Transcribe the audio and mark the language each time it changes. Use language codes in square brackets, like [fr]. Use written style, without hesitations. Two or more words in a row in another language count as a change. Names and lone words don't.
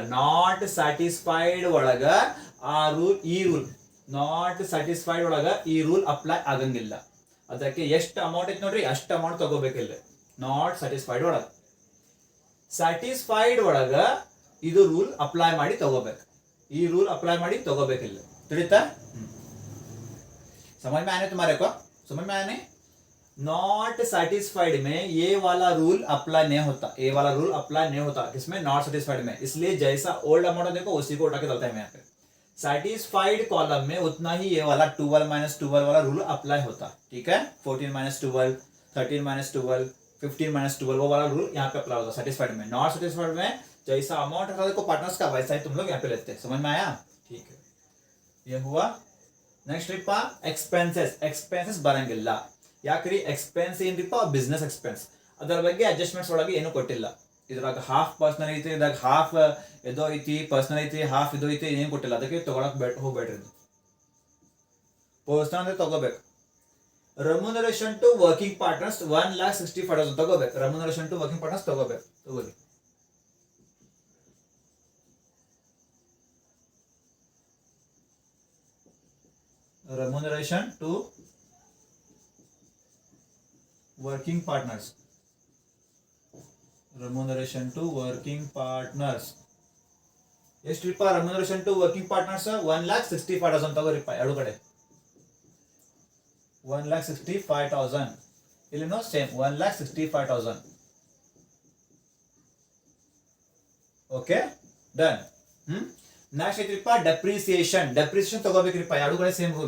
[en] not satisfied [kn] ಒಳಗ ಆ ರೂಲ್, ಈ [en] rule not satisfied [kn] ಒಳಗ ಈ [en] rule apply [kn] ಆಗಂಗಿಲ್ಲ. ಅದಕ್ಕೆ ಎಷ್ಟು ಅಮೌಂಟ್ ಐತಿ ನೋಡ್ರಿ, ಅಷ್ಟು ಅಮೌಂಟ್ ತಗೋಬೇಕಿಲ್ಲ. [en] not satisfied ಒಳಗ. [kn] ಸ್ಯಾಟಿಸ್ಫೈಡ್ ಒಳಗ ಇದು [en] rule apply [kn] ಮಾಡಿ ತಗೋಬೇಕು. ಈ [en] rule apply [kn] ಮಾಡಿ ತಗೋಬೇಕಿಲ್ಲ. ತಿಳಿತಾ? [hi] समझ में आने तुम्हारे को? समझ में आने? [en] not satisfied [hi] में ये वाला [en] rule apply [hi] नहीं होता. ये वाला [en] rule apply [hi] नहीं होता किसमें? [en] not satisfied में. [hi] इसलिए जैसा [en] old amount [hi] देखो उसी को उठा के डालते हैं यहाँ पे. [en] satisfied column [hi] में उतना ही ये वाला 12 minus 12 वाला [en] rule apply [hi] होता. ठीक है? 14 minus 12, 13 minus 12, 15 minus 12 वो वाला रूल यहाँ पे अप्लाई होता. सैटिस्फाइड में. नॉट सैटिस्फाइड में जैसा अमाउंट रहता देखो पार्टनर्स का, वैसा ही तुम लोग यहाँ पे लेते हैं. समझ में आया? ठीक है, ये हुआ. [kn] ನೆಕ್ಸ್ಟ್ ರೀಪ ಎಕ್ಸ್ಪೆನ್ಸಸ್ ಬರಂಗಿಲ್ಲ. ಯಾಕ್ರಿ? ಎಕ್ಸ್ಪೆನ್ಸ್ ಏನ್ರಿಪ್ಪ? [en] business expense. [kn] ಅದರ ಬಗ್ಗೆ ಅಡ್ಜಸ್ಟ್ಮೆಂಟ್ಸ್ ಒಳಗೆ ಏನು ಕೊಟ್ಟಿಲ್ಲ. ಇದ್ರಾಗ [en] half personal [kn] ಐತಿ, ಇದ್ರಾಗ ಹಾಫ್ ಇದೋ ಐತಿ, ಪರ್ಸನಲ್ ಐತಿ, ಹಾಫ್ ಇದು ಐತಿ, ಏನು ಕೊಟ್ಟಿಲ್ಲ. ಅದಕ್ಕೆ ತಗೊಳಕ್ ಹೋಗ್ಬೇಡ್ರಿ. ಪರ್ಸನಲ್ ಅಂದ್ರೆ ತಗೋಬೇಕು. [en] remuneration to working partners 1,65,000 ತಗೋಬೇಕು. remuneration to working partners ತಗೋಬೇಕು. [kn] ತಗೋರಿ. [en] remuneration to working partners. Remuneration to working partners. [kn] ಎಷ್ಟ್ರಿಪ್ಪ [en] remuneration to working partners? [kn] 1,65,000 ತಗೋರಿಪ್ಪ. ಎರಡು ಕಡೆ 1,65,000. ಇಲ್ಲಿನೋ ಸೇಮ್ 1,65,000. [en] OK, done. [kn] ನೆಕ್ಸ್ಟ್ ಐತ್ರಿಪ್ಪ ಡೆಪ್ರಿಸಿಯೇಷನ್. ಡೆಪ್ರಿಸಿಯೇಷನ್ ತಗೋಬೇಕ್ರಿಪ್ಪ. ಎರಡು ಕಡೆ ಸೇಮ್ ರೂಲ್.